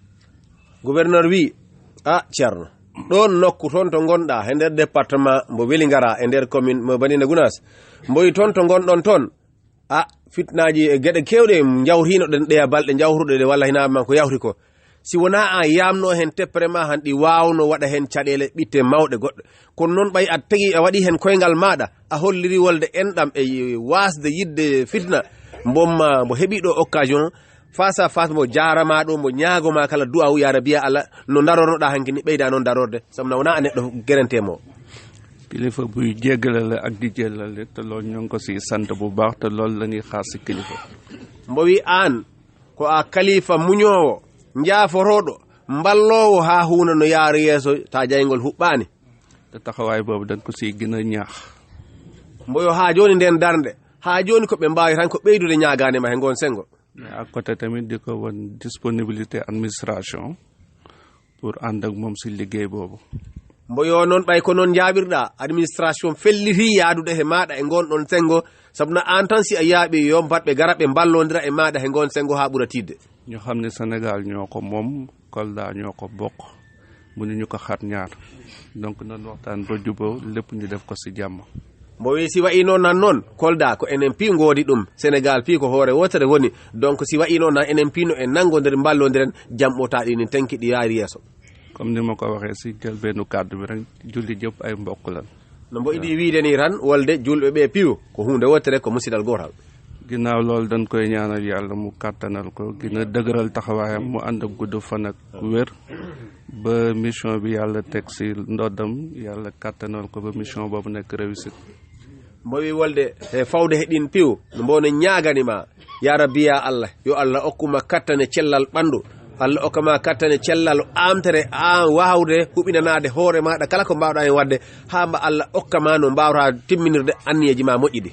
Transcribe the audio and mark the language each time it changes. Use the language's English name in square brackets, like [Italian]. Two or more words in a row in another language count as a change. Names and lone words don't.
[Fula] gouverneur wi a ceerno ɗon nokku toon to gonɗa e nder département mbo Vélingara e nder commune mo Médina Gounass mboyi toon to gonɗon toon a fitnaji e gueɗe kewɗe jawtinoɗen ɗeya balɗe jawruɗe walla hinaɓe man ko yawti ko si wona an yamno hen teppere ma han ɗi wawno waɗa hen caɗele ɓitte mawɗe goɗɗe kono noon ɓay a tagui a waɗi hen koyngal maɗa a holliri wolde enɗam e wasde yidde fitna bomma mbo heeɓiɗo occasion [French] face à face [Fula] mo jarama ɗo mo ñagoma kala du'a yara biya Allah no darornoɗa hanki ni ɓeyda noon darorde sabu wona a neɗɗo guerentemo [Wolof] kilifa buy jéggalale ak di jellale te loolu ñoo ngi ko si sant bu baax te loolu la ñuy xaar si kilifa [Fula] mbo wi an ko a kalifa muñowo jaaforoɗo mballowo ha huuna no yaara yeeso ta jaygol huɓɓani [Wolof] te taxawaay boobu dañ ko si gën a ñaax [Fula] mboyo ha joni nden darde ha joni ko ɓe mbawi tan ko ɓeydude ñaganema he gon sengo [French] mais à côté [Wolof] tamit di ko won [French] disponibilité administration pour [Wolof] ànd ak moom si liggéey boobu [Fula] mboyo noon ɓay ko noon jaɓirɗa administration felliti yaadude he maɗa e gonɗon sengo sabu no an tan si a yaaɓi yo mbatɓe gara ɓe ballodira e maɗa he gon sengo ha ɓuura tidde [Wolof] ñu xam ne Sénégal ñoo ko moom Kolda ñoo ko bokk mënuñu ko xar ñaar donc nan waxtaan ba juboo lépp ñu def ko si jàmm [Fula] mbo wi si wayi noon nan noon Kolda ko enen pi ngoodi ɗum Sénégal pi ko hoore wotere woni donc si wayi noon nan enen pino en nangodiri ballodiren jamɓotaɗi ni tenkiɗi yaari yeeso [Wolof] comme ni ma ko waxee si jëlbeenu kàddu bi rek julli jëpp ay mbokk lan [Fula] no mbo iɗi wiide ni tan wolde julɓe ɓe piwo ko hunde wotere ko musidal gotal [Wolof] ginnaaw loolu dañ koy ñaanal yàlla mu kàttanal ko gën a dëgëral taxawaayam mu ànd ak gudd fan ak wér ba mission bi yàlla teg si ndoddam yàlla kàttanal ko ba mission boobu nekk réussite [Fula] mbowi wolde e fawde hedin piw mbono nyaagani ma [Arabic] ya rabbi ya Allah [Fula] yo Allah okkuma kattane cellal bandu Allah okkama kattane cellal amtere wawde hubinanade hoore ma kala ko mbawda en wadde hamba Allah okkama no mbawra timminirde anniyeji ma moƴƴidi.